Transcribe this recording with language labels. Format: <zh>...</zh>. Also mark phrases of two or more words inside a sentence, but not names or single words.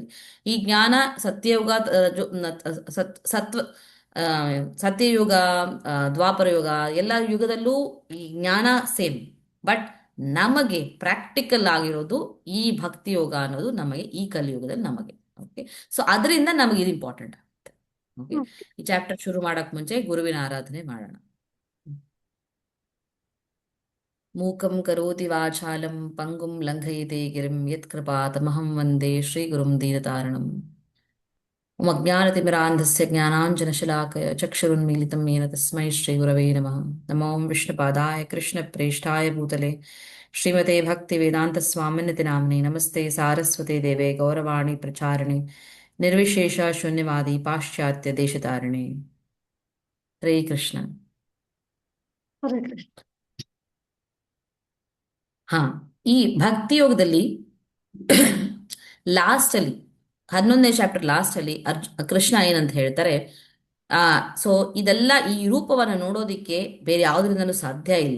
<kn>ಈ ಜ್ಞಾನ ಸತ್ಯಯುಗ, ಸತ್ವ, ಆ, ಸತ್ಯಯುಗ, ದ್ವಾಪರ ಯುಗ, ಎಲ್ಲ ಯುಗದಲ್ಲೂ ಈ ಜ್ಞಾನ ಸೇಮ್. ಬಟ್ ನಮಗೆ ಪ್ರಾಕ್ಟಿಕಲ್ ಆಗಿರೋದು ಈ ಭಕ್ತಿ ಯೋಗ ಅನ್ನೋದು ನಮಗೆ ಈ ಕಲಿಯುಗದಲ್ಲಿ ನಮಗೆ.</kn> <en>OK, so</en> <kn>ಅದರಿಂದ ನಮಗೆ ಇದು ಇಂಪಾರ್ಟೆಂಟ್ ಆಗುತ್ತೆ. ಓಕೆ, ಈ ಚಾಪ್ಟರ್ ಶುರು ಮಾಡಕ್ ಮುಂಚೆ ಗುರುವಿನ ಆರಾಧನೆ ಮಾಡೋಣ.</kn> <sa>ಮೂಕಂ ಕರೋತಿ ವಾಚಾಲಂ ಪಂಗುಂ ಲಂಘಯತೆ ಗಿರಿಂ ಯತ್ಕೃಪಾತಮಹಂ ವಂದೇ ಶ್ರೀಗುರುಂ ದೀನತಾರಣಂ. ಅಜ್ಞಾನತಿಮಿರಾಂಧಸ್ಯ ಜ್ಞಾನಾಂಜನಶಲಾಕಯ ಚಕ್ಷುರುನ್ಮೀಲಿತಂ ಯೇನ ತಸ್ಮೈ ಶ್ರೀಗುರವೇ ನಮಃ. ನಮೋ ವಿಷ್ಣುಪಾದಾಯ ಕೃಷ್ಣಪ್ರೇಷ್ಠಾಯ ಭೂತಲೆ ಶ್ರೀಮತೆ ಭಕ್ತಿವೇದಾಂತ ಸ್ವಾಮಿನಿತಿ ನಾಮ್ನೇ. ನಮಸ್ತೆ ಸಾರಸ್ವತೆ ದೇವೆ ಗೌರವಾಣಿ ಪ್ರಚಾರಿಣೆ ನಿರ್ವಿಶೇಷ ಶೂನ್ಯವಾದಿ ಪಾಶ್ಚಾತ್ಯ ದೇಶತಾರಿಣೆ. ಹರೇ ಕೃಷ್ಣ. ಹರೇ ಕೃಷ್ಣ.</sa> <kn>ಹಾ, ಈ ಭಕ್ತಿ ಯೋಗದಲ್ಲಿ ಲಾಸ್ಟ್ ಅಲ್ಲಿ 11ನೇ ಚಾಪ್ಟರ್ ಲಾಸ್ಟ್ ಅಲ್ಲಿ ಕೃಷ್ಣ ಏನಂತ ಹೇಳ್ತಾರೆ, ಸೊ ಇದೆಲ್ಲ ಈ ರೂಪವನ್ನು ನೋಡೋದಿಕ್ಕೆ ಬೇರೆ ಯಾವುದರಿಂದಲೂ ಸಾಧ್ಯ ಇಲ್ಲ.</kn>